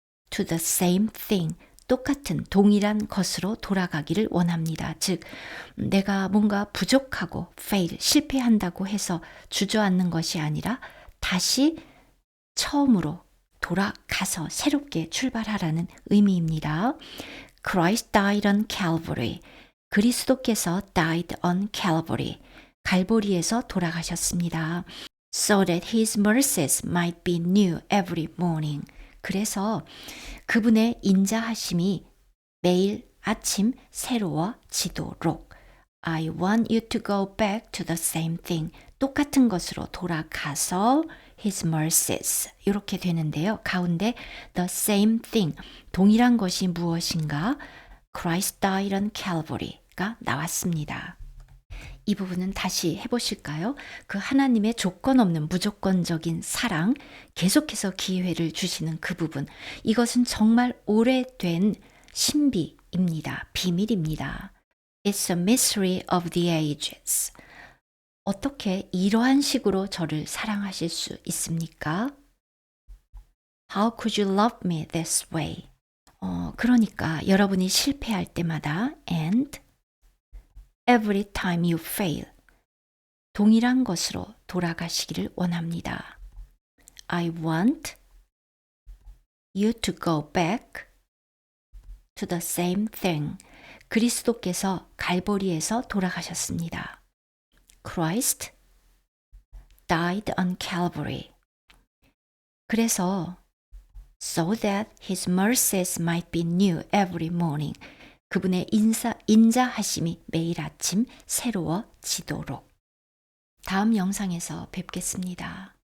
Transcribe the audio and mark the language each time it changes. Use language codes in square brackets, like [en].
[en] To the same thing, [ko] 똑같은 동일한 것으로 돌아가기를 원합니다. 즉 내가 뭔가 부족하고 fail, 실패한다고 해서 주저앉는 것이 아니라 다시 처음으로 돌아가서 새롭게 출발하라는 의미입니다. [en] Christ died on Calvary. [ko] 그리스도께서 [en] died on Calvary. [ko] 갈보리에서 돌아가셨습니다. [en] So that his mercies might be new every morning. [ko] 그래서 그분의 인자하심이 매일 아침 새로워지도록 [en] I want you to go back to the same thing. [ko] 똑같은 것으로 돌아가서 [en] his mercies [ko] 이렇게 되는데요. 가운데 [en] the same thing, [ko] 동일한 것이 무엇인가? [en] Christ died on Calvary [ko] 가 나왔습니다. 이 부분은 다시 해보실까요? 그 하나님의 조건 없는 무조건적인 사랑, 계속해서 기회를 주시는 그 부분. 이것은 정말 오래된 신비입니다. 비밀입니다. [en] It's a mystery of the ages. [ko] 어떻게 이러한 식으로 저를 사랑하실 수 있습니까? [en] How could you love me this way? [ko] 그러니까 여러분이 실패할 때마다 [en] and every time you fail. [ko] 동일한 것으로 돌아가시기를 원합니다. [en] I want you to go back to the same thing. [ko] 그리스도께서 갈보리에서 돌아가셨습니다. [en] Christ died on Calvary. [ko] 그래서 [en] so that his mercies might be new every morning. [ko] 그분의 인자하심이 매일 아침 새로워지도록. 다음 영상에서 뵙겠습니다.